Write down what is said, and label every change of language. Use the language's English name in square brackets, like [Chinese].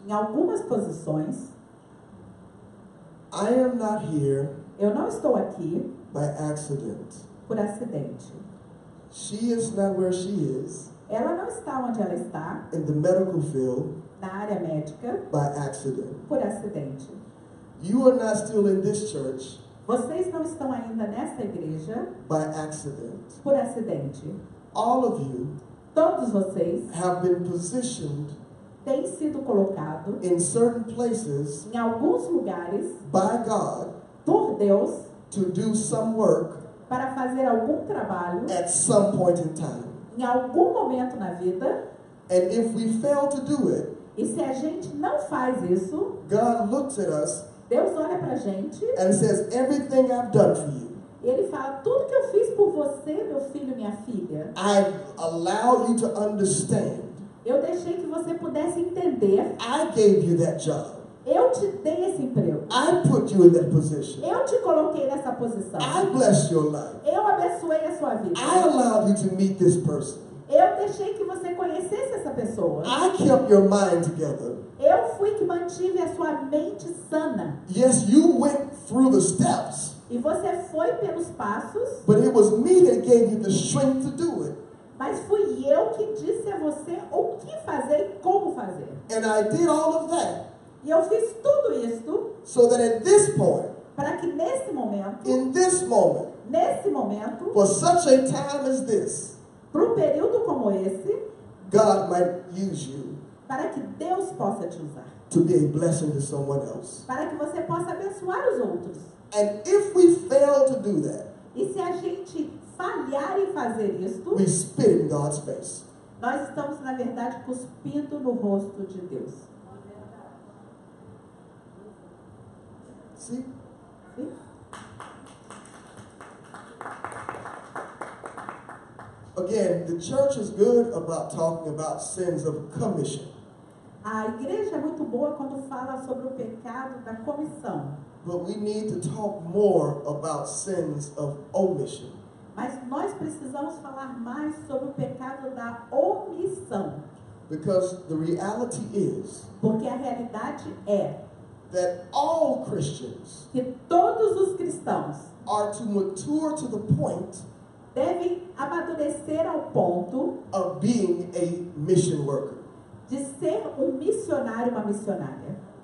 [Portuguese] em algumas posições. [English] I am not here [Portuguese] Eu não estou aqui [English] by accident. [Portuguese] por acidente. [English] She is not where she is [Portuguese] Ela não está onde ela está, [English] in the medical field [Portuguese] na área médica, [English] by accident. [Portuguese] por acidente. [English] You are not still in this church [Portuguese] Vocês não estão ainda nessa igreja [English] by accident. [Portuguese] por acidente. [English] All of you [Portuguese] Todos vocês [English] have been positioned [Portuguese] têm sido colocados [English] in certain places [Portuguese] em alguns lugares [English] by God [Portuguese] por Deus [English] to do some work [Portuguese] para fazer algum trabalho [English] at some point in time. [Portuguese] em algum momento na vida. [English] And if we fail to do it, [Portuguese] E se a gente não faz isso, [English] God looks at us [Portuguese] Deus olha pra gente [English] and says, everything I've done for you, [Portuguese] e Ele fala: tudo que eu fiz por você, meu filho, minha filha, [English] I've allowed you to understand. [Portuguese] eu deixei que você pudesse entender. [English] I gave you that job. [Portuguese] Eu te dei esse emprego. [English] I put you in that position. [Portuguese] Eu te coloquei nessa posição. [English] I blessed your life. [Portuguese] Eu abençoei a sua vida. [English] I allowed you to meet this person. [Portuguese] Eu deixei que você conhecesse essa pessoa. [English] I kept your mind together. [Portuguese] Eu fui que mantive a sua mente sana. [English] Yes, you went through the steps, [Portuguese] E você foi pelos passos, [English] but it was me that gave you the strength to do it. [Portuguese] mas fui eu que disse a você o que fazer e como fazer. [English] And I did all of that [Portuguese] E eu fiz tudo isso [English] so that at this point, [Portuguese] para que nesse momento, [English] in this moment, for such a time as this, [Portuguese] para um período como esse, [English] God might use you [Portuguese] para que Deus possa te usar. [English] to be a blessing to someone else. [Portuguese] Para que você possa abençoar os outros. [English] And if we fail to do that, [Portuguese] E se a gente falhar em fazer isto, [English] we spit in God's face. [Portuguese] nós estamos, na verdade, cuspindo no rosto de Deus. [English] See? [Portuguese] Sim? [English] Again, the church is good about talking about sins of commission. [Portuguese] A igreja é muito boa quando fala sobre o pecado da comissão. [English] But we need to talk more about sins of omission. [Portuguese] Mas nós precisamos falar mais sobre o pecado da omissão. [English] Because the reality is [Portuguese] Porque a realidade é [English] that all Christians [Portuguese] que todos os cristãos [English] are to mature to the point [Portuguese] devem amadurecer ao ponto [English] of being a mission worker. [Portuguese] de ser um missionário, uma missionária.